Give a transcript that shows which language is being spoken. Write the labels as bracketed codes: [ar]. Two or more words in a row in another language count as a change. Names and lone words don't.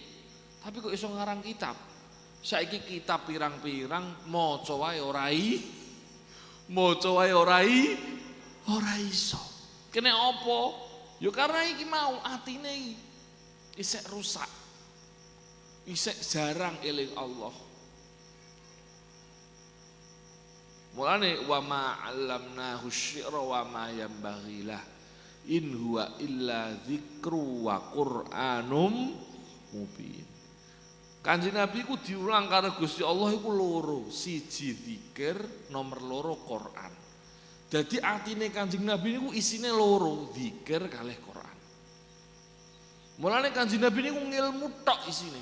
[jv] Tapi kok iso ngarang kitab? Saiki kitab pirang-pirang maca wae ora iso. Kene apa? Ya karena iki mau atine iki isek rusak. Isek jarang eling Allah. [ar] Mulane وما علمناه الشعر وما ينبغي له. إن هو إلا ذكر وقرآن مبين. [jv] Kanjeng Nabi ku diulang karo Gusti Allah iku loro, siji zikir, nomor loro Quran. Jadi atine Kanjeng Nabi niku isine loro, zikir kalih Quran. Mulane Kanjeng Nabi niku ngilmu tok isine.